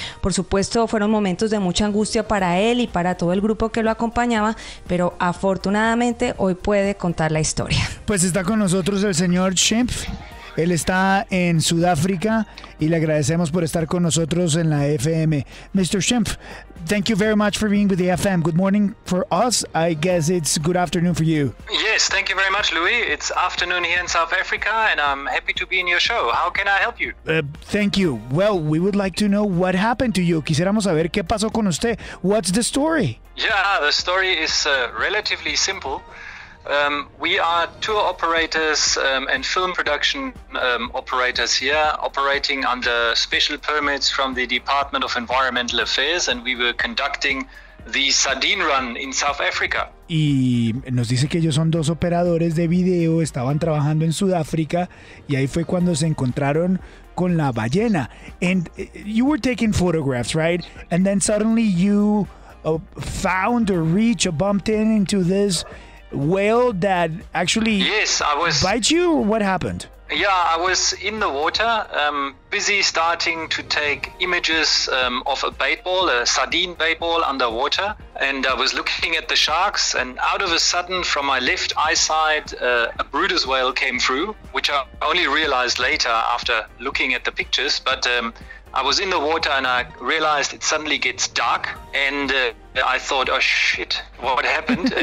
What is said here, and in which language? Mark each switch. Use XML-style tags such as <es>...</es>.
<es>Por supuesto, fueron momentos de mucha angustia para él y para todo el grupo que lo acompañaba, pero afortunadamente hoy puede contar la historia. Pues está con nosotros el señor Schimpf. Él está en Sudáfrica y le agradecemos por estar con nosotros en la FM.</es> <en>Mr. Schimpf, thank you very much for being with the FM. Good morning for us. I guess it's good afternoon for you. Yes, thank you very much, Louis. It's afternoon here in South Africa, and I'm happy to be in your show. How can I help you? Thank you. Well, we would like to know what happened to you.</en> <es>Quisiéramos saber qué pasó con usted.</es> <en>What's the story? Yeah, the story is relatively simple. We are tour operators and film production operators here, operating under special permits from the Department of Environmental Affairs, and we were conducting the Sardine Run in South Africa.</en> <es>Y nos dice que ellos son dos operadores de video, estaban trabajando en Sudáfrica y ahí fue cuando se encontraron con la ballena.</es> <en>And you were taking photographs, right? And then suddenly you found or reached or bumped into this whale that actually bite you, or what happened? Yeah, I was in the water, busy starting to take images of a bait ball, a sardine bait ball underwater, and I was looking at the sharks, and out of a sudden, from my left eyesight, a Bryde's whale came through, which I only realized later after looking at the pictures, but I was in the water and I realized it suddenly gets dark, and I thought, oh shit, what happened?</en>